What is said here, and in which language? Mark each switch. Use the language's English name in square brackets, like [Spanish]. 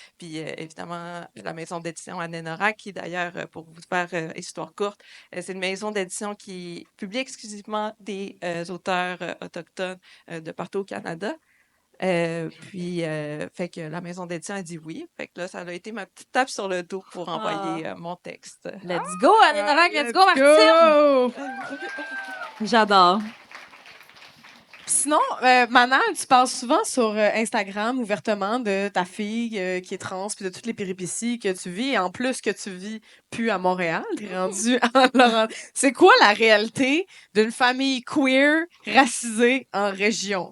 [French] Puis évidemment, la maison d'édition Anénora, qui d'ailleurs, pour vous faire histoire courte, c'est une maison d'édition qui publie exclusivement des auteurs autochtones de partout au Canada. Puis, fait que la maison d'édition a dit oui. Fait que là, ça a été ma petite tape sur le dos pour envoyer mon texte. [English] Let's go, Anénora, let's go, Martine! [French] J'adore. Sinon, Manal, tu parles souvent sur Instagram ouvertement de ta fille qui est trans puis de toutes les péripéties que tu vis. Et en plus que tu vis plus à Montréal, t'es rendu à Laurent. C'est quoi la réalité d'une famille queer racisée en région?